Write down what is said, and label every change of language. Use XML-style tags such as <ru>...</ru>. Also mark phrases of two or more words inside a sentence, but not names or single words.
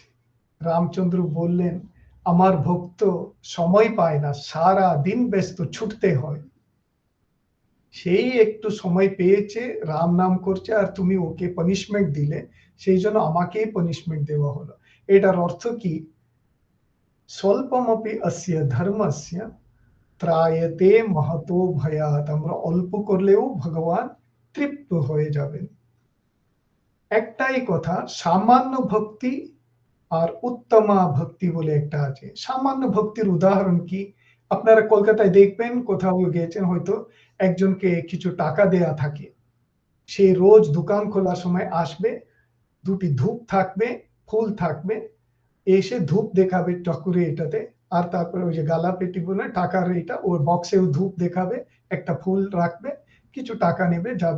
<bn>রামচন্দ্র বললেন, আমার ভক্ত সময় পায় না, সারা দিন ব্যস্ত, ছুটতে হয়, সেই একটু সময় পেয়েছে, রাম নাম করছে, আর তুমি ওকে পানিশমেন্ট দিলে, সেই জন্য আমাকেই পানিশমেন্ট দেওয়া হলো। এটার অর্থ কি?</bn> <sa>স্বল্পমপি অস্য ধর্মস্য ত্রায়তে মহতো ভয়াৎ।</sa> <bn>আমরা অল্প করলেও ভগবান তৃপ্ত হয়ে যাবেন। একটাই কথা, সামান্য ভক্তি আর উত্তমা ভক্তি বলে একটা আছে। সামান্য ভক্তির উদাহরণ কি? আপনারা কলকাতায় দেখবেন, কোথাও গেছেন হয়তো, একজনকে কিছু টাকা দেয়া থাকে, সে রোজ দোকান খোলার সময় আসবে, 2টি ধূপ থাকবে, ফুল থাকবে, এসে ধূপ দেখাবে ঠাকুরের এটাতে, আর তারপরে ওই যে গালা পেটি বলে টাকার এটা, ওর বক্সেও ধূপ দেখাবে, একটা ফুল রাখবে, কিছু টাকা নেবে, যাবে।</bn>